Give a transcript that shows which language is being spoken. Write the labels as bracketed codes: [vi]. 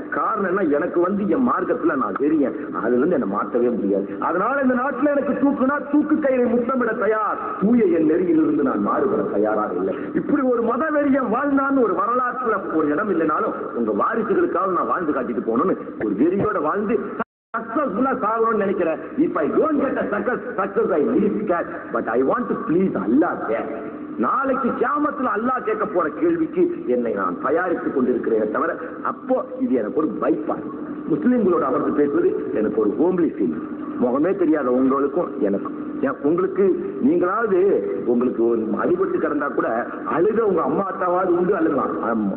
[ta] காரணம் என்ன, எனக்கு வந்து என் மார்க்கத்துல நான் தெரியும், அதுல இருந்து என்ன மாற்றவே முடியாது. அதனால இந்த நாட்டுல எனக்கு தூக்குனா தூக்கு கையில முத்தமிட தயார், தூய என் நெறியிலிருந்து நான் மாறுபட தயாராக இல்லை. இப்படி ஒரு மத வெறியம் வாழ்ந்தான்னு ஒரு வரலாற்றுல ஒரு இடம் இல்லைனாலும் உங்க வாரிசுகளுக்காக நான் வாழ்ந்து காட்டிட்டு போகணும்னு ஒரு வெறியோட வாழ்ந்து successfully சாகணும்னு நினைக்கிறேன். [en] If I don't get a success, I leave that, but I want to please Allah there. [ta] நாளைக்கு கியாமத்துல அல்லாஹ் கேட்க போற கேள்விக்கு என்னை நான் தயாரித்துக் கொண்டிருக்கிறேன் தவிர, அப்போ இது எனக்கு ஒரு பைபாஸ். முஸ்லிம்களோட அமர்ந்து பேசுவது எனக்கு ஒரு ஹோம்லி ஃபீல். முகமே தெரியாத உங்களுக்கும் எனக்கும். உங்களுக்கு நீங்களாவது உங்களுக்கு ஒரு அடிபட்டு கிடந்தா கூட அழுத உங்க அம்மா அத்தாவாவது உண்டு, அழுகலாம்.